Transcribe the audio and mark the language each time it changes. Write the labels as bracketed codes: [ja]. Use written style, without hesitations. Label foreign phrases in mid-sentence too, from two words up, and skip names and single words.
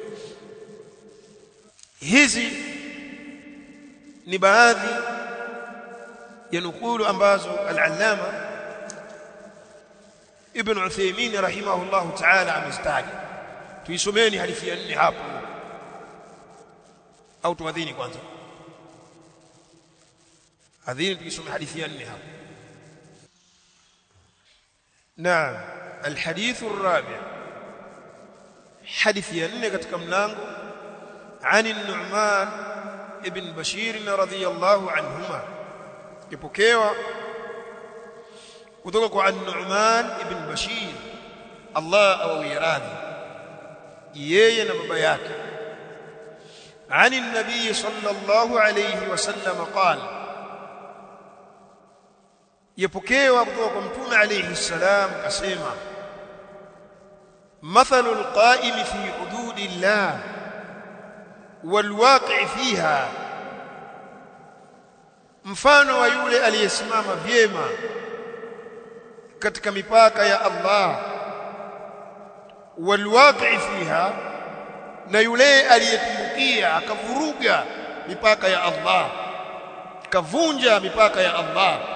[sw] hizi ni baadhi ya nukulu ambazo al-allama Ibn Uthaymeen [ar] رحمه الله تعالى [sw] amestaja tuisomeni hadithi ya 4 hapo au tuadhini kwanza adhini tukisoma hadithi ya 4 hapo naam [ar] الحديث الرابع [sw] hadithi ya 4 katika mlango [ar] عن النعمان ابن بشير رضي الله عنهما [sw] ipokewa kutoka kwa an-Nu'man ibn Bashir Allah awawi radhi yeye na baba yake [ar] عن النبي صلى الله عليه وسلم قال [sw] يpokewa kutoka kwa mtume [ar] عليه السلام [sw] akasema [ar] مثل القائم في حدود الله والواقع فيها [sw] mfano wa yule aliyesimama vyema katika mipaka ya Allah [ar] والواقع فيها [sw] na yule aliyetumbukia akavuruga mipaka ya Allah kavunja mipaka ya Allah